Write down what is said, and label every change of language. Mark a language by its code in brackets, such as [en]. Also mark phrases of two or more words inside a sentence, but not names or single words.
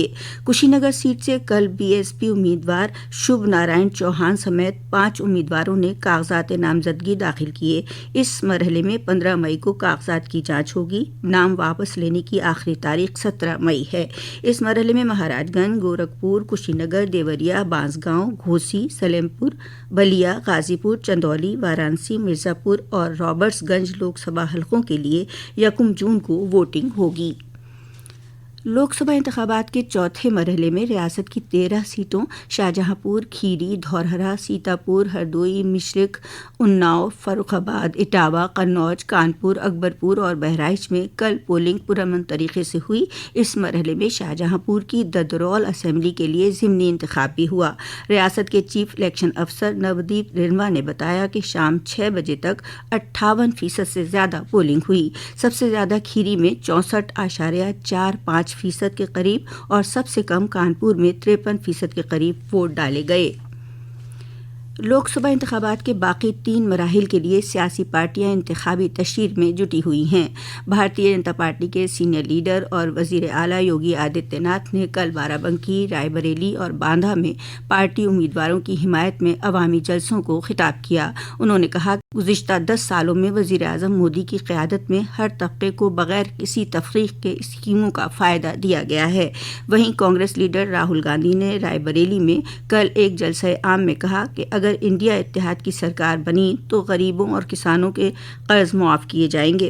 [ur] کشی نگر سیٹ سے کل بی ایس پی امیدوار شبھ نارائن چوہان سمیت 5 امیدواروں نے کاغذات نامزدگی داخل کیے۔ اس مرحلے میں 15 مئی کو کاغذات کی جانچ ہوگی۔ نام واپس لینے کی آخری تاریخ 17 مئی ہے۔ اس مرحلے میں مہاراج گنج، گورکھپور، کشی نگر، دیوریا، بانسگاؤں، گھوسی، سلیم پور، بلیا، غازی پور، چندولی، وارانسی، مرزا پور اور رابرٹس گنج لوک سبھا حلقوں کے لیے 1 جون کو ووٹنگ ہوگی۔ لوک سبھا انتخابات کے چوتھے مرحلے میں ریاست کی 13 سیٹوں شاہجہاں پور، کھیری، دھورہرا، سیتاپور، ہردوئی، مشرق، اناؤ، فروخ آباد، اٹاوہ، قنوج، کانپور، اکبرپور اور بہرائچ میں کل پولنگ پرامن طریقے سے ہوئی۔ اس مرحلے میں شاہجہاں پور کی ددرول اسمبلی کے لیے ضمنی انتخاب بھی ہوا۔ ریاست کے چیف الیکشن افسر نودیپ رنوا نے بتایا کہ شام 6 بجے تک 58% سے زیادہ پولنگ ہوئی۔ سب سے زیادہ کھیری میں 64.45% کے قریب اور سب سے کم کانپور میں 53% کے قریب ووٹ ڈالے گئے۔ لوک سبھا انتخابات کے باقی 3 مراحل کے لیے سیاسی پارٹیاں انتخابی تشہیر میں جٹی ہوئی ہیں۔ بھارتیہ جنتا پارٹی کے سینئر لیڈر اور وزیر اعلیٰ یوگی آدتیہ ناتھ نے کل بارہ بنکی، رائے بریلی اور باندھا میں پارٹی امیدواروں کی حمایت میں عوامی جلسوں کو خطاب کیا۔ انہوں نے کہا کہ گزشتہ 10 سالوں میں وزیر اعظم مودی کی قیادت میں ہر طبقے کو بغیر کسی تفریق کے اسکیموں کا فائدہ دیا گیا ہے۔ وہیں کانگریس لیڈر راہل گاندھی نے رائے بریلی میں کل ایک جلسہ عام میں کہا کہ اگر انڈیا اتحاد کی سرکار بنی تو غریبوں اور کسانوں کے قرض معاف کیے جائیں گے۔